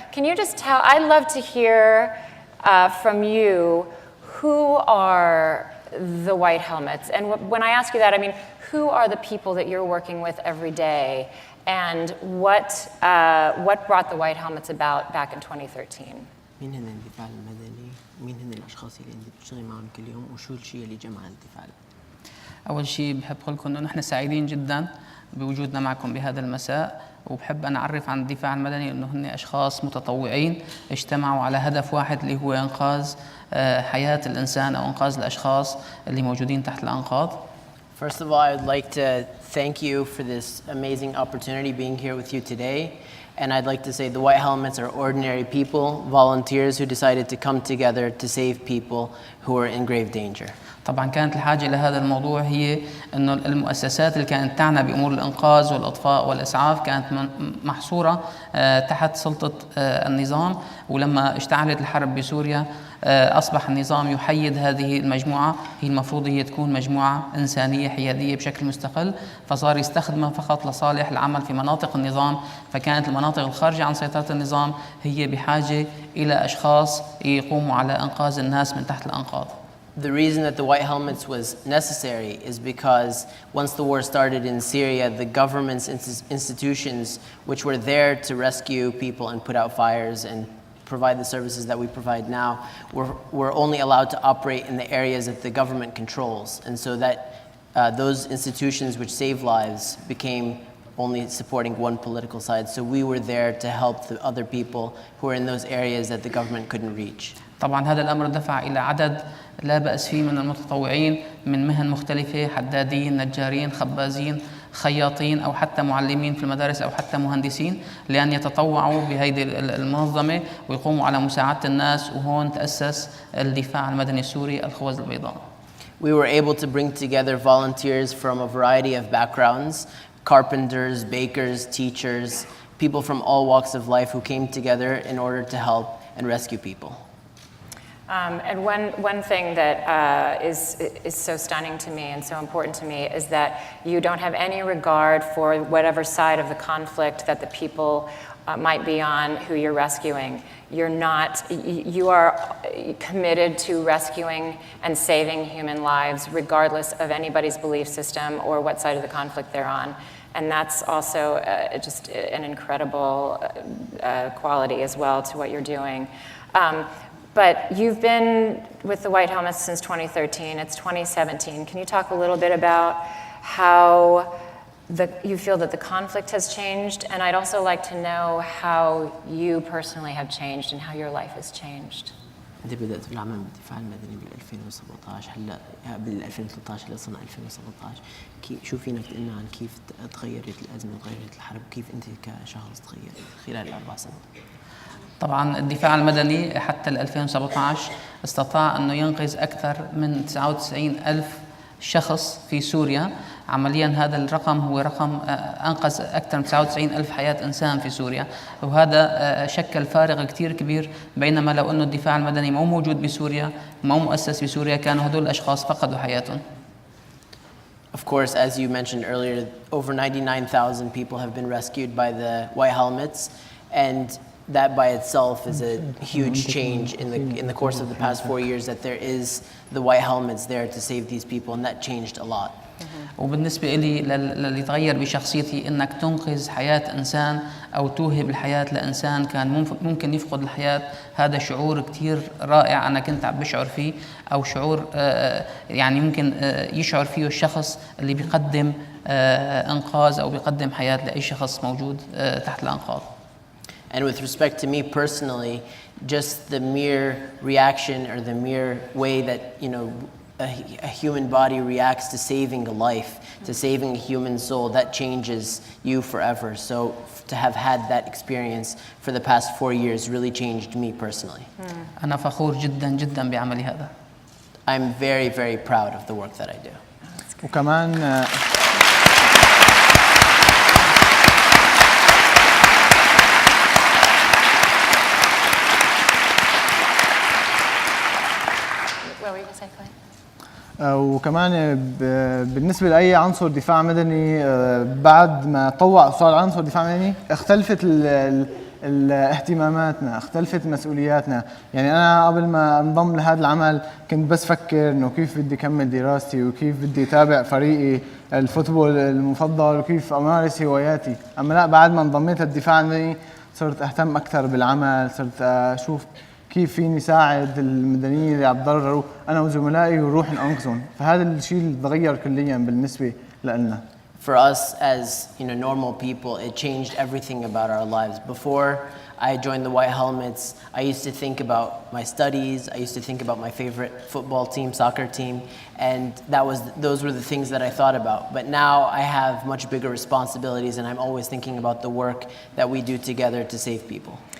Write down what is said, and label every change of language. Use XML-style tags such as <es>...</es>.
<en>Can you just tell, I'd love to hear from you, who are the White Helmets? And when I ask you that, I mean, who are the people that you're working with every day? And what brought the White Helmets about back in 2013?</en> <ar>مين هن الدفاع المدني؟ مين هن الأشخاص اللي أنت بتشتغلي معهم كل يوم؟ وشو الشيء اللي جمع الدفاع؟ أول شيء بحب أقول لكم إنه نحن سعيدين جدا بوجودنا معكم بهذا المساء، وبحب أنا أعرف عن الدفاع المدني إنه هن أشخاص متطوعين اجتمعوا على هدف واحد اللي هو إنقاذ حياة الإنسان أو إنقاذ الأشخاص اللي موجودين تحت الأنقاض.</ar> <en>First of all, I would like to thank you for this amazing opportunity being here with you today. And I'd like to say the White Helmets are ordinary people, volunteers who decided to come together to save people who are in grave danger.</en> <ar>طبعا كانت الحاجة لهذا الموضوع هي أنه المؤسسات اللي كانت تعنى بأمور الإنقاذ والإطفاء والإسعاف كانت محصورة تحت سلطة النظام، ولما اشتعلت الحرب بسوريا أصبح النظام يحيد هذه المجموعة، هي المفروض هي تكون مجموعة إنسانية حيادية بشكل مستقل، فصار يستخدمها فقط لصالح العمل في مناطق النظام، فكانت المناطق الخارجة عن سيطرة النظام هي بحاجة إلى أشخاص يقوموا على إنقاذ الناس من تحت الأنقاض.</ar> <en>The reason that the White Helmets was necessary is because once the war started in Syria, the government's institutions, which were there to rescue people and put out fires and provide the services that we provide now, were only allowed to operate in the areas that the government controls. And so that those institutions which save lives became only supporting one political side. So we were there to help the other people who were in those areas that the government couldn't reach.</en> <ar>طبعا هذا الأمر دفع إلى عدد لا بأس فيه من المتطوعين من مهن مختلفة، حدادين، نجارين، خبازين، خياطين، أو حتى معلمين في المدارس، أو حتى مهندسين، لأن يتطوعوا بهذه المنظمة ويقوموا على مساعدة الناس. وهون تأسس الدفاع المدني السوري الخوذ البيضاء.</ar> <en>We were able to bring together volunteers from a variety of backgrounds, carpenters, bakers, teachers, people from all walks of life who came together in order to help and rescue people. And one thing that is so stunning to me and so important to me is that you don't have any regard for whatever side of the conflict that the people might be on who you're rescuing. You are committed to rescuing and saving human lives regardless of anybody's belief system or what side of the conflict they're on. And that's also just an incredible quality as well to what you're doing. But you've been with the White Helmets since 2013. It's 2017. Can you talk a little bit about how you feel that the conflict has changed? And I'd also like to know how you personally have changed and how your life has changed.</en> <ar>أنت بدأت بالعمل بالدفاع المدني بال 2017 هلا بال 2013 لسنة 2017 شو فينك تقلنا عن كيف تغيرت الأزمة وتغيرت الحرب وكيف أنت كشخص تغيرت خلال الأربع سنوات؟ طبعا الدفاع المدني حتى 2017 استطاع أنه ينقذ أكثر من 99,000 شخص في سوريا. عمليا هذا الرقم هو رقم أنقذ أكثر من 99,000 حياة إنسان في سوريا، وهذا شكل فارق كتير كبير. بينما لو أنه الدفاع المدني مو موجود بسوريا، مو مؤسس بسوريا، كانوا هدول الأشخاص فقدوا حياتهم.</ar> <en>Of course, as you mentioned earlier, over 99,000 people have been rescued by the White Helmets, and that by itself is a huge change in the course of the past 4 years that there is the White Helmets there to save these people, and that changed a lot.</en> <ar>وبالنسبة لي اللي تغير بشخصيتي إنك تنقذ حياة إنسان أو توهب الحياة لإنسان كان ممكن يفقد الحياة. هذا شعور كتير رائع أنا كنت عم بشعر فيه، أو شعور يعني ممكن يشعر فيه الشخص اللي بيقدم إنقاذ أو بيقدم حياة لأي شخص موجود تحت الأنقاض.</ar> <en>And with respect to me personally, just the mere reaction or the mere way that, you know, a human body reacts to saving a life, to saving a human soul, that changes you forever. So to have had that experience for the past 4 years really changed me personally.</en> <ar>أنا فخور جدا جدا بعملي هذا.</ar> <en>I'm very, very proud of the work that I do.</en> <ar>وكمان وكمان بالنسبة لأي عنصر دفاع مدني بعد ما طوع صار عنصر دفاع مدني اختلفت اهتماماتنا، اختلفت مسؤولياتنا. يعني أنا قبل ما انضم لهذا العمل كنت بس فكر إنه كيف بدي أكمل دراستي وكيف بدي أتابع فريقي الفوتبول المفضل وكيف أمارس هواياتي. أما لا، بعد ما انضميت للدفاع المدني صرت أهتم أكثر بالعمل، صرت أشوف كيف فيني ساعد المدنيين اللي عم يتضرروا أنا وزملائي ونروح ننقذهم. فهذا الشيء اللي تغير كليا بالنسبة لنا.</ar> <en>For us as normal people, it changed everything about our lives. Before I joined the White Helmets, I used to think about my studies, I used to think about my favorite football team, soccer team, and those were the things that I thought about. But now I have much bigger responsibilities and I'm always thinking about the work that we do together to save people.</en>